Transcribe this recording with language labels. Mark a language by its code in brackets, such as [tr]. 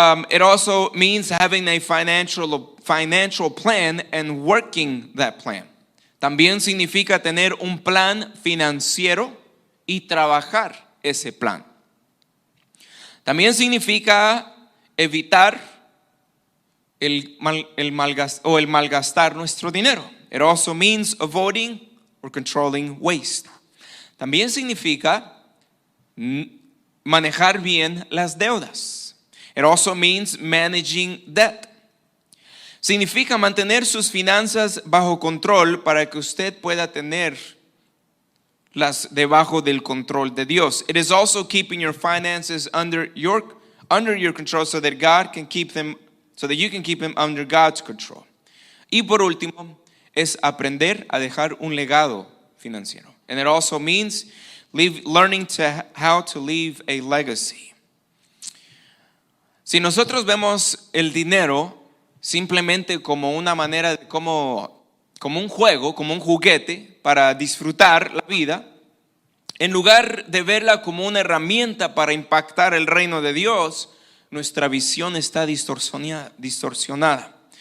[en] It also means having a financial plan and working that plan. [es] También significa tener un plan financiero y trabajar ese plan. También significa evitar el malgastar nuestro dinero. [en] It also means avoiding or controlling waste. [es] También significa manejar bien las deudas. [en] It also means managing debt. [es] Significa mantener sus finanzas bajo control para que usted pueda tenerlas debajo del control de Dios. [en] It is also keeping your finances under your control so that you can keep them under God's control. [es] Y por último, es aprender a dejar un legado financiero. [en] And it also means learning how to leave a legacy. [es] Si nosotros vemos el dinero simplemente como una manera, como un juego, como un juguete para disfrutar la vida, en lugar de verla como una herramienta para impactar el reino de Dios, nuestra visión está distorsionada.